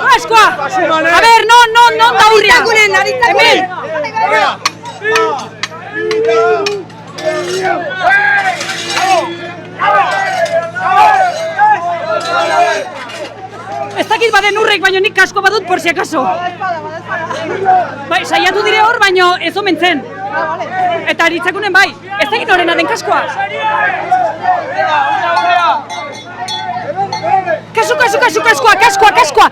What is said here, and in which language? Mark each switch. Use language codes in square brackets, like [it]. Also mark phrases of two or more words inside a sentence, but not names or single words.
[eu] Kaskoa! A ber, non da urria! Hemen! Ez dakit baden urrek, baino nik kasko badut [es] por si acaso. [eu] Bai, saiatu dire hor, baino ez omen zen. Eta aritzakunen bai, ez dakit horrena den kaskoa. Kaskoa!